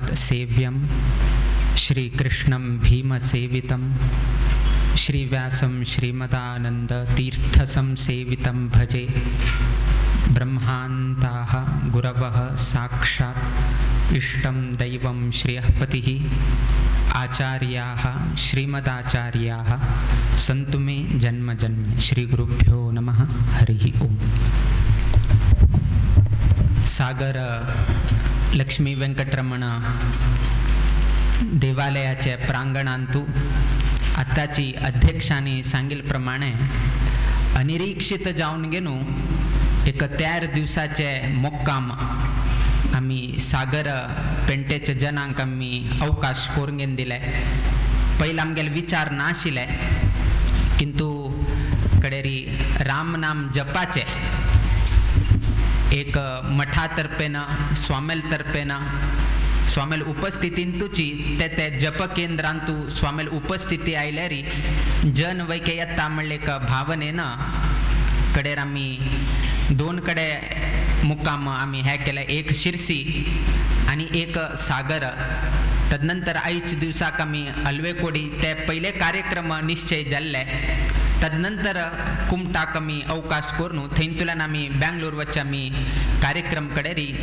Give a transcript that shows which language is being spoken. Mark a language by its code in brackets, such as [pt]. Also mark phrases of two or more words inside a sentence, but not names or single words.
[sa] सेव्यं श्रीकृष्णं भीमसेवितं श्रीव्यासं श्रीमदानंद तीर्थसंसेवितं भजे ब्रह्मान्ताः गुरवः साक्षात् इष्टं दैवं श्रियःपतिः आचार्याः श्रीमदाचार्याः सन्तु मे जन्म जन्म श्रीगुरुभ्यो नमः हरिः ओम् [kok] सागर लक्ष्मी वेंकटरमण देवालयाच्या प्रांगणांतू आताची अध्यक्षांनी सांगिल्प्रमाणे अनिरीक्षित जावन गेलो एक 4 दिवसाचे मुक्काम आम्ही सागर पेंटेच्या जनांक आम्ही अवकाश करून दिले पहिले आमगेले विचार नाशिले किंतु कडेरी राम नाम जपाचे एक मठातर्फेन स्वामेल तर्फेन स्वामेल उपस्थितींतूची ते जप केंद्रांतू स्वामेल उपस्थिती आयल्यारी जन वैके येता म्हणले एक भावनेन कडेर आम्ही 2 कडे मुक्काम आम्ही हे केले एक शिरसी आणि एक सागर तदनंतर आयच्या दिवसाक आम्ही अल्वेकोडी ते पहिले कार्यक्रम निश्चय जाल्ले तदनंतर कुमटाक आम्ही अवकाश करून थंयतुल्यान आम्ही बँगलोर वच्चे आम्ही कार्यक्रम कडेरी